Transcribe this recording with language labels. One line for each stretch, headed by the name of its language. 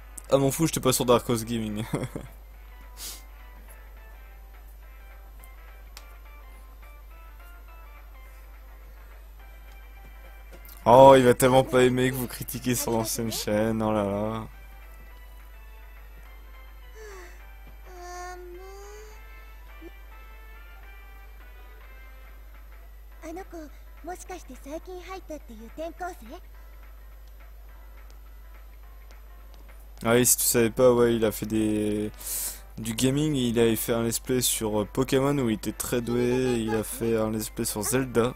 French: Ah, m'en fous, j'étais pas sur Dark Horse Gaming. Oh, il va tellement pas aimer que vous critiquez sur l'ancienne chaîne, oh là là.
Japanese: あーもう。あの子もしかして最近入ったっていう転校生？
French: Ah oui, si tu savais pas, ouais, il a fait du gaming, il avait fait un let's play sur Pokémon où il était très doué, il a fait un let's play sur Zelda,